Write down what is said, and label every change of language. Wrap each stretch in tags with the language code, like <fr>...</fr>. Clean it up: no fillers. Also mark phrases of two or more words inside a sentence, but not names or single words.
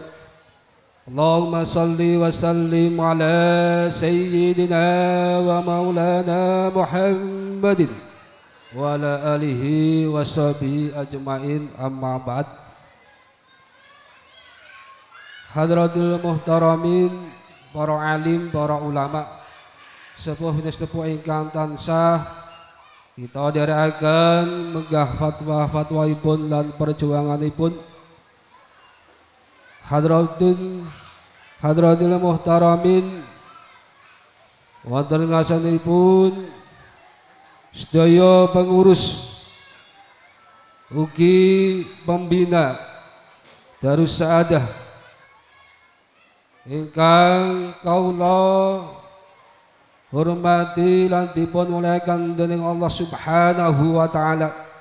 <ar>اللهم صل وسلم على سيدنا ومولانا محمد وعلى آله وصحبه أجمعين، أما بعد. حضرات المحترمين,</ar> <jv>para alim, para ulama, sepuh ingkang tansah kita dherekaken megah fatwa-fatwaipun lan perjuanganipun.</jv> <ar>حضرات المحترمين,</ar> <jv>wonten ngasanipun sedaya pengurus ugi pembina Darus Saadah ingkang kaula hormati lan dipun muliakan dening</jv> <ar>الله سبحانه وتعالى.</ar>